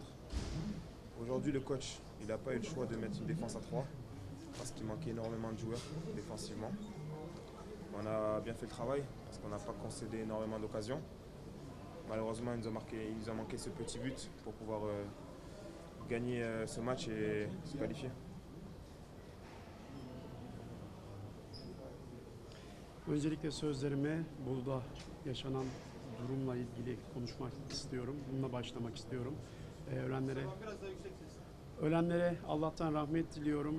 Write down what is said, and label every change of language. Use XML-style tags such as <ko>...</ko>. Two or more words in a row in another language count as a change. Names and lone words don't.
<fr>Aujourd'hui, le coach, il n'a pas eu le choix de mettre une défense à 3 parce qu'il manquait énormément de joueurs défensivement. On a bien fait le travail parce qu'on n'a pas concédé énormément d'occasions. Malheureusement, il nous a manqué ce petit but pour pouvoir gagner ce match et se qualifier.</fr> <tr>Öncelikle sözlerime Bolu'da yaşanan durumla ilgili konuşmak istiyorum. Bununla başlamak istiyorum. Ölenlere Allah'tan rahmet diliyorum.</tr>